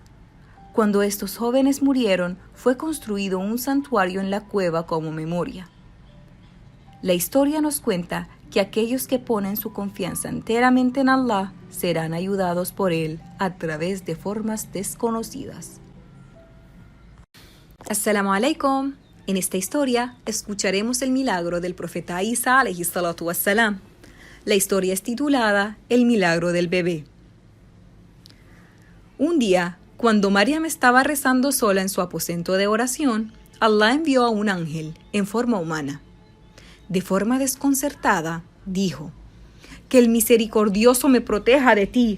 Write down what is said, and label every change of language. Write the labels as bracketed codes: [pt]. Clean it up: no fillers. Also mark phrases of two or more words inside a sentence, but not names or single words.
[es] Cuando estos jóvenes murieron, fue construido un santuario en la cueva como memoria. La historia nos cuenta que aquellos que ponen su confianza enteramente en Allah serán ayudados por Él a través de formas desconocidas. [ar] السلام عليكم. [es] En esta historia escucharemos el milagro del profeta Isa [ar] عليه الصلاة والسلام. [es] La historia es titulada El milagro del bebé. Un día, cuando Maryam estaba rezando sola en su aposento de oración, Allah envió a un ángel en forma humana. De forma desconcertada, dijo: que el misericordioso me proteja de ti.